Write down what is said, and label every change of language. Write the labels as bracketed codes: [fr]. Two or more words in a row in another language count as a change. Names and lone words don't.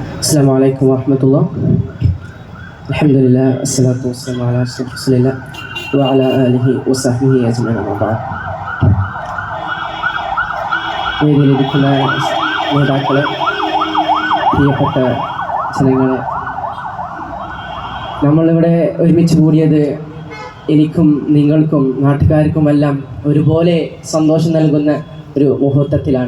[ar] السلام عليكم ورحمة الله. الحمد لله والصلاة والسلام على رسول الله وعلى آله وصحبه أجمعين. أما بعد, [ml] വേദിയിലിരിക്കുന്ന നേതാക്കളെ, പ്രിയപ്പെട്ട ജനങ്ങളെ, നമ്മളിവിടെ ഒരുമിച്ച് കൂടിയത് എനിക്കും നിങ്ങൾക്കും നാട്ടുകാർക്കുമെല്ലാം ഒരുപോലെ സന്തോഷം നൽകുന്ന ഒരു മുഹൂർത്തത്തിലാണ്.